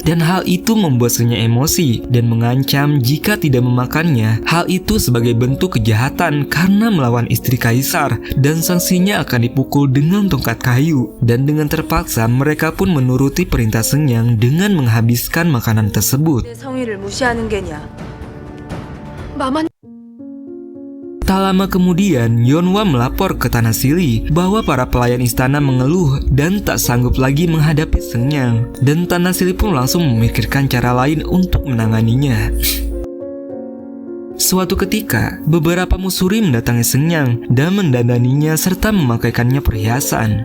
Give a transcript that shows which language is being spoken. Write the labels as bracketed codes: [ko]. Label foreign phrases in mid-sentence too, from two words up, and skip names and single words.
[id] Dan hal itu membuat Senyang emosi dan mengancam jika tidak memakannya, hal itu sebagai bentuk kejahatan karena melawan istri kaisar. Dan sanksinya akan dipukul dengan tongkat kayu. Dan dengan terpaksa, mereka pun menuruti perintah Senyang dengan menghabiskan makanan tersebut. [ko] 성의를 무시하는 게냐? 마만 [id] Tak lama kemudian, Yeonhwa melapor ke Tanah Sili bahwa para pelayan istana mengeluh dan tak sanggup lagi menghadapi Senyang. Dan Tanah Sili pun langsung memikirkan cara lain untuk menanganinya. Suatu ketika, beberapa musuri mendatangi Senyang dan mendandaninya serta memakaikannya perhiasan.